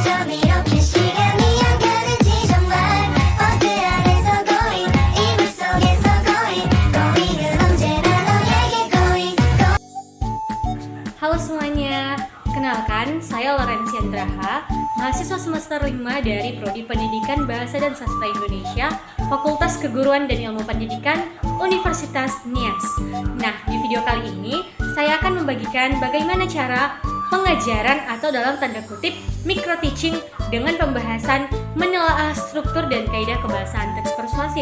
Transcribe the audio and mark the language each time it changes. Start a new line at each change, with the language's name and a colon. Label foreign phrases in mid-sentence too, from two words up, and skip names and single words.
Korean: 이렇게 시간이 안 가는지 정말 버스 안에서 going 이불 속에서 going 은 언제나 너에게 going.
Indonesian: Halo semuanya, kenalkan saya Lorenzi Andraha, mahasiswa semester 5 dari Prodi Pendidikan Bahasa dan Sastra Indonesia, Fakultas Keguruan dan Ilmu Pendidikan, Universitas Nias. Nah, di video kali ini saya akan membagikan bagaimana cara pengajaran atau dalam tanda kutip
English: micro teaching
Indonesian: dengan pembahasan menelaah struktur dan kaidah kebahasaan teks persuasif.